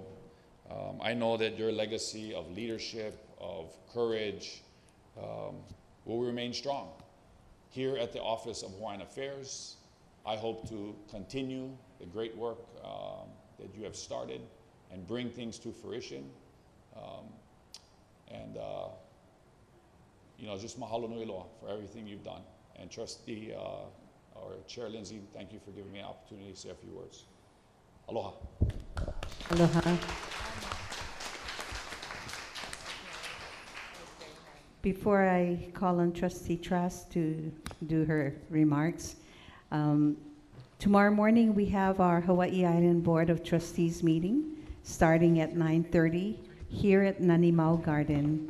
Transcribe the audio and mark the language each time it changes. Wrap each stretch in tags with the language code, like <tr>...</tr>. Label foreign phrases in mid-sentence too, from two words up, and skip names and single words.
<en>I know that your legacy of leadership, of courage, will remain strong. Here at the Office of Hawaiian Affairs, I hope to continue the great work that you have started and bring things to fruition. Just</en> <haw>mahalo nui loa</haw> <en>for everything you've done. And Trustee, or Chair Lindsay, thank you for giving me an opportunity to say a few words. Aloha. Aloha. Before I call on Trustee Trask to do her remarks, tomorrow morning we have our Hawaii Island Board of Trustees meeting starting at 9:30 here at Nanimau Garden.</en>